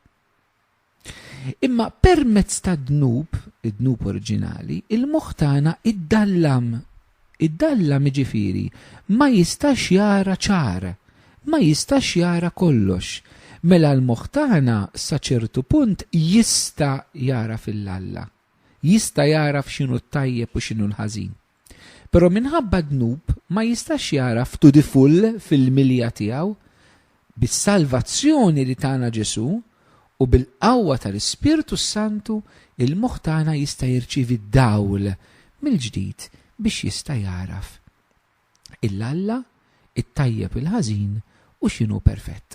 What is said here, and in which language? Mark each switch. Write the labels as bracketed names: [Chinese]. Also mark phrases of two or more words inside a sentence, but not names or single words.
[Maltese] Imma permezz ta' dnub, id-dnub oriġinali, il-moħħ tagħna iddallam ġifieri ma jistax jara ċar, ma jistax jara kollox. Mela l-moħħ tagħna sa ċertu punt jista' jara fil-Alla, jista' jara f'xinu t-tajjeb u x'inhu l-ħażin. Però minħabba dnub ma jistax jara [English] to the full [Maltese] fil-milja tiegħu bis-salvazzjoni li tagħna Ġesu u bil-qawwa tal-Ispirtu Santu il-moħħ tagħna jista' jirċievi d-dawl mill-ġdid biex jista' jaraf il-Alla, it-tajjeb il-ħażin u x'inhu perfett.